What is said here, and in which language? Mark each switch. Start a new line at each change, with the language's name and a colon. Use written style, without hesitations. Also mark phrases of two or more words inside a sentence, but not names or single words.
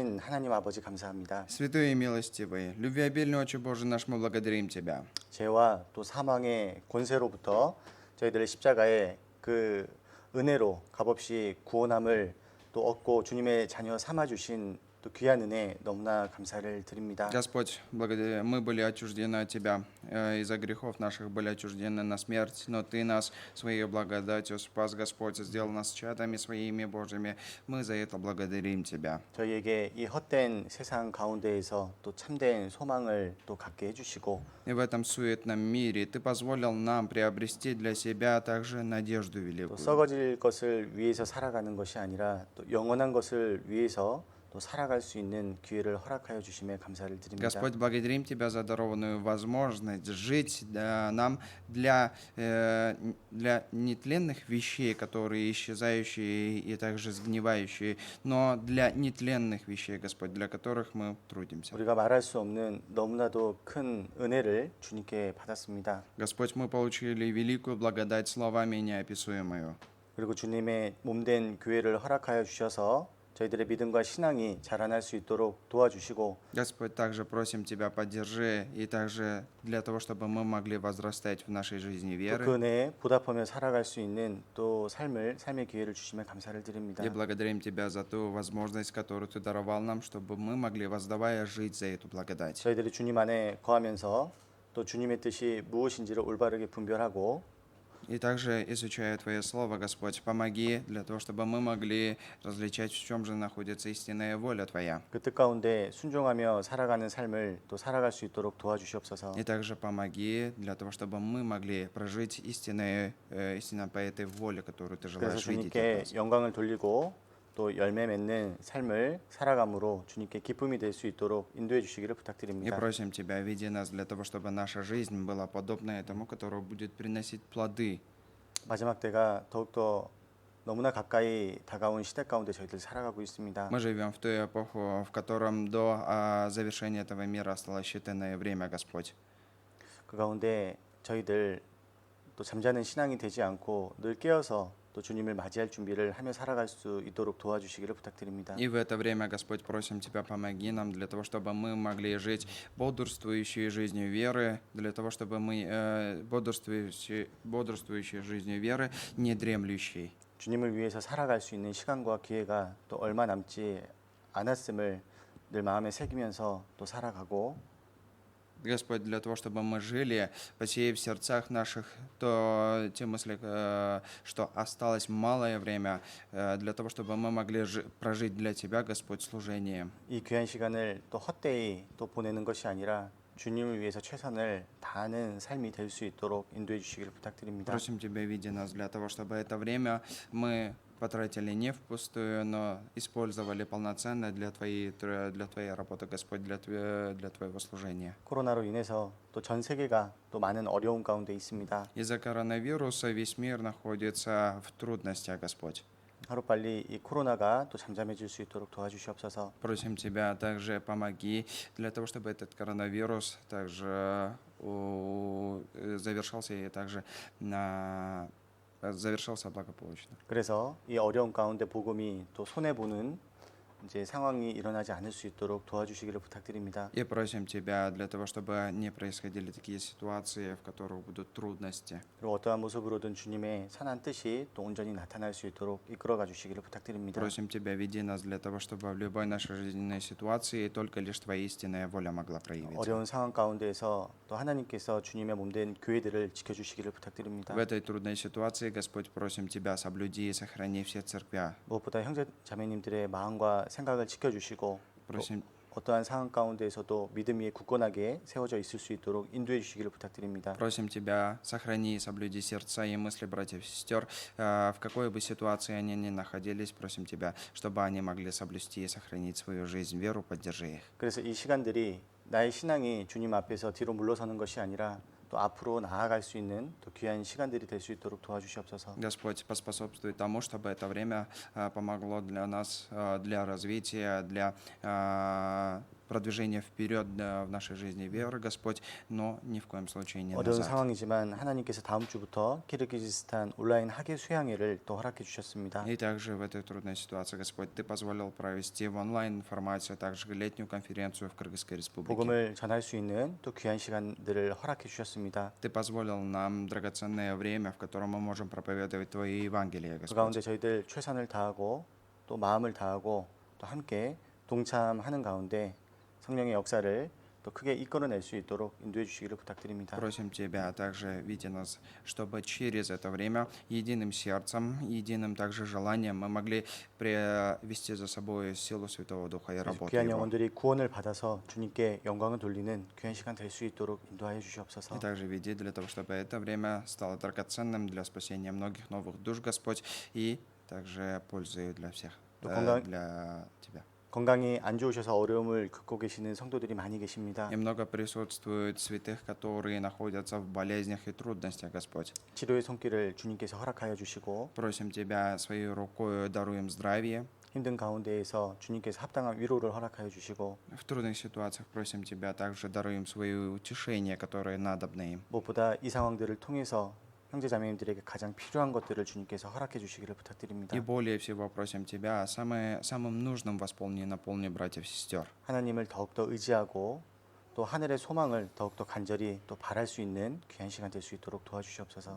Korean: 크신 하나님 아버지 감사합니다.
Russian: Святой и милостивый, любвеобильный Отче Божий наш, мы благодарим Тебя.
Korean: 죄와 또 사망의 권세로부터 저희들의 십자가의 그 은혜로 값없이 구원함을 또 얻고 주님의 자녀 삼아 주신 또 귀한 은혜 너무나 감사를 드립니다.
Russian: Господь, мы были отчуждены от Тебя, из-за грехов наших были отчуждены на смерть, но Ты нас Своей благодатью спас, Господь, сделал нас чадами Своими Божьими. Мы за это благодарим Тебя.
Korean: 저희에게 이 헛된 세상 가운데에서 또 참된 소망을 또 갖게 해주시고
Russian: И в этом суетном мире Ты позволил нам приобрести для себя также надежду
Korean: 또
Russian: великую.
Korean: 썩어질 것을 위해서 살아가는 것이 아니라 또 영원한 것을 위해서 또 살아갈 수 있는 기회를 허락하여 주심에 감사를 드립니다.
Russian: Господь, благодарим Тебя за дарованную возможность жить нам для нетленных вещей, которые исчезающие и также сгнивающие, но для нетленных вещей, Господь, для которых мы трудимся.
Korean: 우리가 말할 수 없는 너무나도 큰 은혜를 주님께 받았습니다.
Russian: Господь, мы получили великую благодать словами неописуемую.
Korean: 그리고 주님의 몸된 교회를 허락하여 주셔서 저희들의 믿음과 신앙이 자라날 수 있도록 도와주시고
Russian: Господь, также просим Тебя, поддержи, и также для того, чтобы мы могли возрастать в нашей жизни
Korean: 또
Russian: веры.
Korean: 그 은혜에 보답하며 살아갈 수 있는 또 삶의 기회를 주시면 감사를 드립니다.
Russian: И благодарим Тебя за ту возможность, которую Ты даровал нам, чтобы мы могли, воздавая, жить за эту благодать.
Korean: 저희들이 주님 안에 거하면서 또 주님의 뜻이 무엇인지를 올바르게 분별하고
Russian: И также, изучая Твое Слово, Господь, помоги для того, чтобы мы могли различать, в чем же находится истинная воля Твоя.
Korean: 그 뜻 가운데 순종하며 살아가는 삶을 또 살아갈 수 있도록 도와주시옵소서.
Russian: И также помоги для того, чтобы мы могли прожить истинно по этой воле, которую Ты
Korean: 그래서
Russian: желаешь видеть от
Korean: 주님께
Russian: нас.
Korean: 영광을 돌리고 또 열매 맺는 삶을 살아감으로 주님께 기쁨이 될 수 있도록 인도해 주시기를
Russian: И
Korean: 부탁드립니다.
Russian: просим Тебя, веди нас для того, чтобы наша жизнь была подобна этому, которая будет приносить плоды.
Korean: 마지막 때가 더욱더 너무나 가까이 다가온 시대 가운데 저희들 살아가고 있습니다.
Russian: Мы живем в ту эпоху, в котором до завершения этого мира осталось считанное время, Господь.
Korean: 그 가운데 저희들 또 잠자는 신앙이 되지 않고 늘 깨어서 또 주님을 맞이할 준비를 하며 살아갈 수 있도록 도와주시기를 부탁드립니다.
Russian: И в это время, Господь, просим Тебя, помоги нам для того, чтобы мы могли жить бодрствующей жизнью веры, для того, чтобы мы бодрствующей жизнью веры, не дремлющей.
Korean: 주님을 위해서 살아갈 수 있는 시간과 기회가 또 얼마 남지 않았음을 늘 마음에 새기면서 또 살아가고
Russian: Господь, для того, чтобы мы жили, посеяв в сердцах наших те мысли, что осталось малое время, для того, чтобы мы могли прожить для Тебя, Господь, служение.
Korean: 이 귀한 시간을 또 헛되이 또 보내는 것이 아니라 주님을 위해서 최선을 다하는 삶이 될 수 있도록 인도해 주시기를 부탁드립니다.
Russian: Просим Тебя, веди нас для того, чтобы это время мы потратили не впустую, но использовали полноценно для Твоей работы, Господь, для Твоего служения.
Korean: 코로나로 인해서 또 전 세계가 또 많은 어려움 가운데 있습니다.
Russian: Из-за коронавируса весь мир находится в трудностях, Господь.
Korean: 하루빨리 이 코로나가 또 잠잠해질 수 있도록 до와주시옵소서.
Russian: Просим Тебя, также помоги для того, чтобы этот коронавирус также завершался и также завершался благополучно.
Korean: 그래서 이 어려운 가운데 복음이 또 손해 보는 이제 상황이 일어나지 않을 수 있도록 도와주시기를 부탁드립니다.
Russian: И просим Тебя для того, чтобы не происходили такие ситуации, в которых будут трудности.
Korean: 그리고 어떠한 모습으로든 주님의 선한 뜻이 또 온전히 나타날 수 있도록 이끌어가 주시기를 부탁드립니다.
Russian: Просим Тебя, веди нас для того, чтобы в любой нашей жизненной ситуации только лишь Твоя истинная воля могла проявиться.
Korean: 어려운 상황 가운데에서 또 하나님께서 주님의 몸된 교회들을 지켜주시기를 부탁드립니다.
Russian: В этой трудной ситуации, Господь, просим Тебя, соблюди и сохрани все церквя.
Korean: 무엇보다 형제 자매님들의 마음과 생각을 지켜주시고
Russian: Просим,
Korean: 어떠한 상황 가운데에서도 믿음 위에 굳건하게 세워져 있을 수 있도록 인도해 주시기를 부탁드립니다.
Russian: просим Тебя, сохрани и соблюди сердца и мысли братьев и сестер, в какой бы ситуации они ни находились, просим Тебя, чтобы они могли соблюсти и сохранить свою жизнь, веру, поддержи их.
Korean: 그래서 이 시간들이 나의 신앙이 주님 앞에서 뒤로 물러서는 것이 아니라 또 앞으로 나아갈 수 있는 또 귀한 시간들이 될 수 있도록 도와주시옵소서.
Russian: Господь, поспособствуй тому, чтобы это время помогло для нас, для развития, для продвижение вперед в нашей жизни веры, Господь, но ни в коем случае не
Korean: 어려운
Russian: назад.
Korean: 상황이지만 하나님께서 다음 주부터 키르기즈스탄 온라인 학예 수양회를 또 허락해 주셨습니다.
Russian: И также в этой трудной ситуации, Господь, Ты позволил провести в онлайн-формате также летнюю конференцию в Кыргызской республике.
Korean: 복음을 전할 수 있는 또 귀한 시간들을 허락해 주셨습니다.
Russian: Ты позволил нам драгоценное время, в котором мы можем проповедовать Твое Евангелие,
Korean: 그 가운데
Russian: Господь.
Korean: 저희들 최선을 다하고 또 마음을 다하고 또 함께 동참하는 가운데 성령의 역사를 또 크게 이끌어낼 수 있도록 인도해 주시기를 부탁드립니다.
Russian: Просим Тебя также, видя нас, чтобы через это время единым сердцем, единым также желанием мы могли привести за собой силу Святого Духа и работу
Korean: 귀한
Russian: Его.
Korean: 영혼들이 구원을 받아서 주님께 영광을 돌리는 귀한 시간 될 수 있도록 인도하여 주시옵소서.
Russian: И также веди для того, чтобы это время стало драгоценным для спасения многих новых душ, Господь, и также пользой для всех,
Korean: 또 건강-
Russian: для Тебя.
Korean: 건강이 안 좋으셔서 어려움을 겪고 계시는 성도들이 많이 계십니다.
Russian: И много присутствует святых, которые находятся в болезнях и трудностях, Господь.
Korean: 치료의 손길을 주님께서 허락하여 주시고
Russian: Просим Тебя своей рукой даруем здравие.
Korean: 힘든 가운데에서 주님께서 합당한 위로를 허락하여 주시고
Russian: В трудных ситуациях просим Тебя также даруем свое утешение, которое надобно им.
Korean: 무엇보다 이 상황들을 통해서 형제자매님들에게 가장 필요한 것들을 주님께서 허락해 주시기를 부탁드립니다.
Russian: И более всего просим Тебя самым нужным восполни и наполни братьев и сестер.
Korean: 하나님을 더욱더 의지하고 또 하늘의 소망을 더욱더 간절히 또 바랄 수 있는 귀한 시간 될 수 있도록 도와주시옵소서.